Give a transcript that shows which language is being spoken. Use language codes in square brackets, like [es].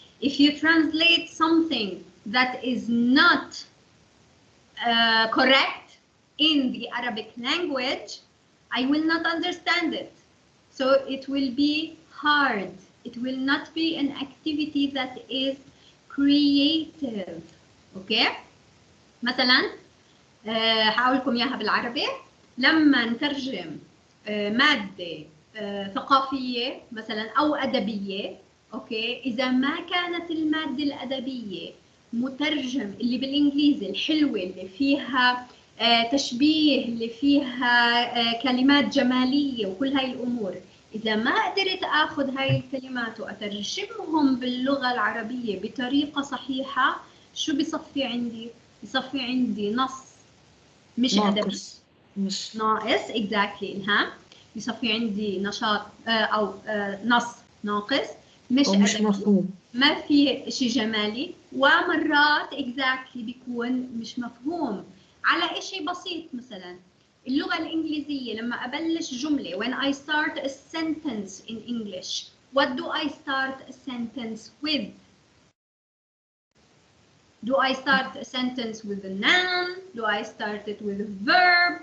[en] If you translate something that is not correct in the Arabic language, I will not understand it. So it will be hard. It will not be an activity that is creative. Okay? [ar] مثلا هقول لكم اياها بالعربي. لما نترجم مادة ثقافية مثلا أو أدبية، أوكي، إذا ما كانت المادة الأدبية مترجم اللي بالإنجليزي الحلوة اللي فيها تشبيه اللي فيها كلمات جمالية وكل هاي الأمور، إذا ما قدرت أخذ هاي الكلمات وأترجمهم باللغة العربية بطريقة صحيحة، شو بصفي عندي؟ بصفي عندي نص مش أدبي، مش ناقص. [en] exactly إلهام. [ar] بصفي عندي نشاط أو نص ناقص، مش أدبي، مفهوم، ما في شيء جمالي، ومرات exactly بيكون مش مفهوم على شيء بسيط. مثلا اللغة الإنجليزية لما أبلش جملة [en] when I start a sentence in English, what do I start a sentence with? Do I start a sentence with a noun? Do I start it with a verb?